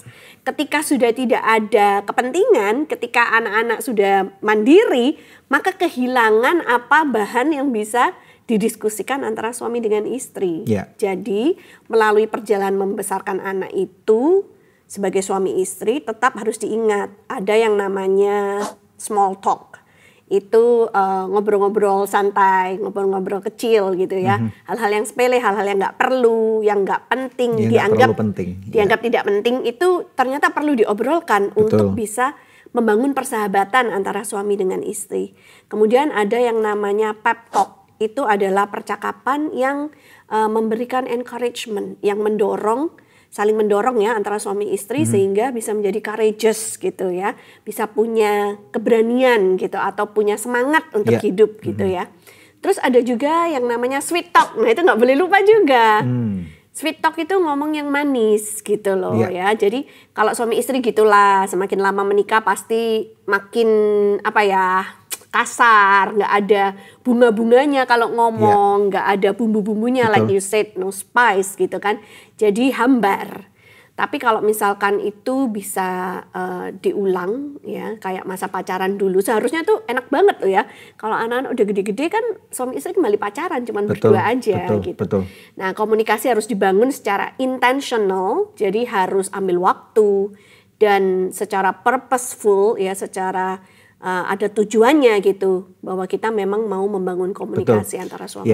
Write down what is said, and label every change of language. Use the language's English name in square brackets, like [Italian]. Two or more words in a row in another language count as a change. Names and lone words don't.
[Indonesian] Ketika sudah tidak ada kepentingan, ketika anak-anak sudah mandiri, maka kehilangan apa bahan yang bisa didiskusikan antara suami dengan istri. Jadi melalui perjalanan membesarkan anak itu, sebagai suami istri tetap harus diingat ada yang namanya [English] small talk. [Indonesian] Itu ngobrol-ngobrol santai, ngobrol-ngobrol kecil gitu ya. Hal-hal yang sepele, hal-hal yang nggak perlu, yang nggak penting, dianggap tidak penting itu ternyata perlu diobrolkan untuk bisa membangun persahabatan antara suami dengan istri. Kemudian ada yang namanya [English] pep talk. [Indonesian] Itu adalah percakapan yang memberikan encouragement, yang saling mendorong ya antara suami istri sehingga bisa menjadi courageous gitu ya, bisa punya keberanian gitu atau punya semangat untuk hidup gitu ya. Terus ada juga yang namanya [English] sweet talk, [Indonesian] nah itu nggak boleh lupa juga. [English] Sweet talk [Indonesian] itu ngomong yang manis gitu loh Iya. ya. Jadi kalau suami istri gitulah, semakin lama menikah pasti makin apa ya, kasar, nggak ada bunga-bunganya kalau ngomong, nggak ada bumbu-bumbunya like Betul. [English] you said, no spice [Indonesian] gitu kan. Jadi hambar. Tapi kalau misalkan itu bisa diulang ya, kayak masa pacaran dulu, seharusnya tuh enak banget loh ya. Kalau anak-anak udah gede-gede kan suami istri kembali pacaran, cuman Betul, berdua aja betul, gitu. betul. Nah, komunikasi harus dibangun secara intentional, jadi harus ambil waktu dan secara purposeful ya, secara ada tujuannya gitu, bahwa kita memang mau membangun komunikasi antara suami